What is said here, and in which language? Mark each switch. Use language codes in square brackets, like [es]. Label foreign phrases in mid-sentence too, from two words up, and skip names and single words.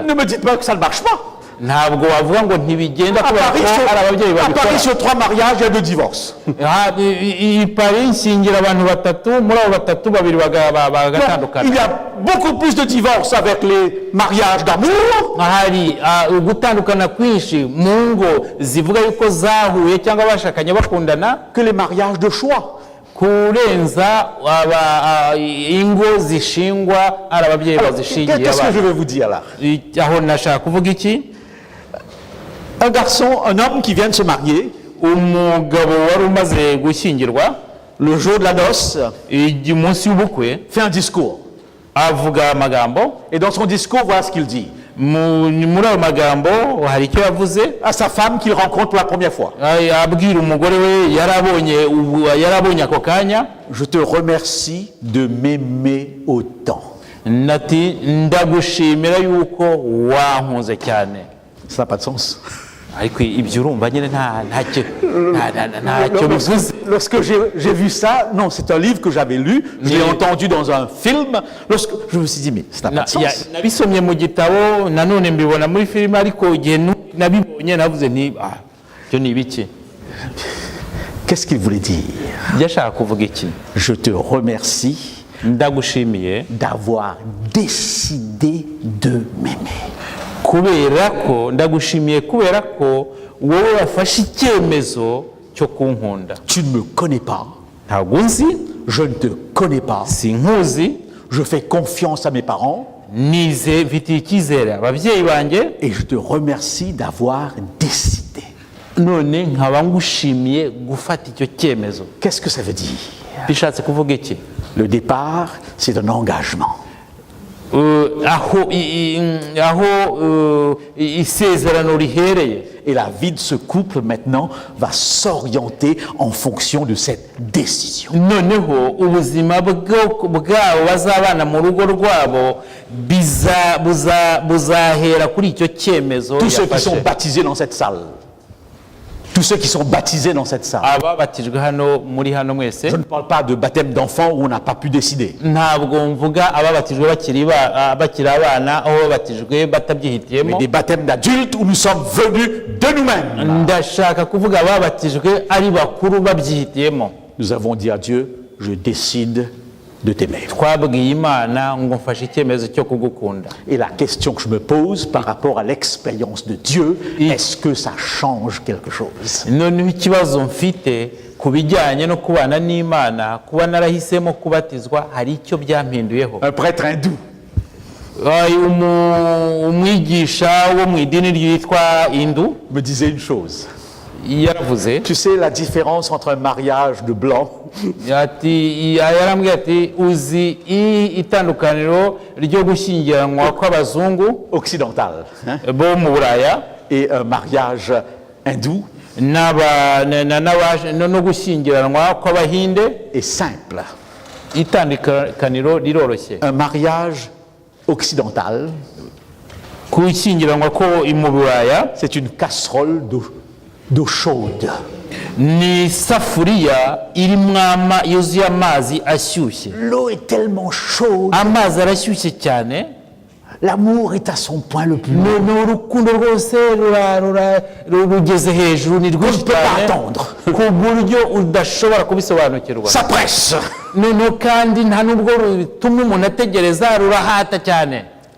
[fr] Ne me dites pas que ça ne marche pas. [rw] Ntabwo wavuga ngo ntibigenda [fr] À [rw] kubera ko ari ababyeyi [fr] Paris, [rw] babikora. [fr] sur 3 mariages, il y a 2 divorces. [rw] I Paris nshingira abantu batatu, muri abo batatu babiri [fr] Il [rw] bagatandukana. [fr] y a beaucoup plus de divorces avec les mariages d'amour [rw] Hari gutandukana kwinshi mu ngo zivuga yuko zahuye cyangwa bashakanye bakundana [fr] que les mariages de choix. [rw] kurenza ingo zishingwa ari ababyeyi [fr] Alors, [rw] bazishingiye [fr] qu'est-ce que je [rw] abana. [fr] vais vous dire là? [rw] Aho nashaka kuvuga iki? [fr] Un garçon, un homme qui vient de se marier, [rw] Umugabo wari umaze gushyingirwa [fr] le jour de la noce, [rw] umunsi w'ubukwe [fr] fait un discours. [rw] avuga amagambo. [fr] Et dans son discours, voilà ce qu'il dit. [rw] Muri ayo magambo hari icyo yavuze [fr] À sa femme qu'il rencontre pour la première fois. [rw] abwira umugore we yarabonye ako kanya, [fr] Je te remercie de m'aimer autant. [rw] nati ndagushimira yuko wankunze cyane. [fr] Ça n'a pas de sens. [rw] Ariko ibyo urumva nyine ntacyo bivuze. [fr] Lorsque j'ai vu ça, non, c'est un livre que j'avais lu, je l'ai entendu dans un film, lorsque je me suis dit, mais ça n'a pas de sens. [rw] Nabisomye mu gitabo nanone mbibona muri filime, ariko igihe nabibonye navuze nti cyo ni ibiki. [fr] Qu'est-ce qu'il voulait dire? [rw] Yashaka kuvuga iki? [fr] Je te remercie [rw] Ndagushimiye [fr] d'avoir décidé de m'aimer. [rw] ndagushimiye kubera ko wowe wafashe icyemezo cyo kunkunda. [fr] Tu ne me connais pas, [rw] Ntabwo unzi, [fr] je ne te connais pas, [rw] sinkuzi, [fr] je fais confiance à mes parents [rw] mfitiye icyizere ababyeyi banjye, [fr] et je te remercie d'avoir décidé. [rw] none nkaba ngushimiye gufata icyo cyemezo. [fr] Qu'est-ce que ça veut dire? [rw] Bishatse kuvuga iki? [fr] Le départ, c'est un engagement. [rw] aho isezerano rihereye. [fr] Et la vie de ce couple maintenant va s'orienter en fonction de cette décision. [rw] Noneho ubuzima bwabo bazabana mu rugo rwabo buzahera kuri icyo cyemezo [fr] Tous ceux qui sont [rw] yafashe. [fr] baptisés dans cette salle, tous ceux qui sont baptisés dans cette salle, [rw] Ababatijwe muri hano mwese, [fr] je ne parle pas de baptême d'enfants où on n'a pas pu décider. [rw] ntabwo mvuga ababatijwe bakiri abana, aho babatijwe [fr] Mais [rw] batabyihitiyemo. [fr] des baptêmes d'adultes où nous sommes venus de nous-mêmes. [rw] Ndashaka kuvuga ababatijwe ari bakuru babyihitiyemo. [fr] Nous avons dit à Dieu, je décide de t'aimer. [rw] Twabwiye Imana ngo mfashe icyemezo cyo kugukunda. [fr] Et la question que je me pose par rapport à l'expérience de Dieu, est-ce que ça change quelque chose? [rw] Noneho ikibazo mfite ku bijyanye no kubana n'Imana, kuba narahisemo kubatizwa, hari icyo byampinduyeho. [fr] Un prêtre hindou [rw] Umwigisha wo mu idini ryitwa Hindu [fr] me disait une chose. [rw] yaravuze [fr] Tu sais la différence entre un mariage de blanc [rw] yarambwiye ati uzi itandukaniro ryo gushyingiranwa kw'abazungu [fr] occidental [rw] bo mu Buraya [fr] et un mariage hindou [rw] no gushyingiranwa kw'Abahinde [fr] est simple. [rw] Itandukaniro riroroshye. [fr] Un mariage occidental, [rw] Gushyingiranwa ko mu Buraya [fr] c'est une casserole d'eau chaude. [rw] ni isafuriya irimo yuzuye amazi ashyushye. [fr] L'eau est tellement chaude, [rw] Amazi arashyushye cyane, [fr] l'amour est à son point le plus haut. [rw] ni urukundo rwose rugeze hejuru, ni [fr] On ne [rw] rwinshi [fr] peut pas [rw] cyane [fr] attendre. [rw] ku buryo udashobora kubisobanukirwa. [fr] Ça presse. [rw] Noneho kandi nta nubwo rutuma umuntu ategereza, rurahata cyane.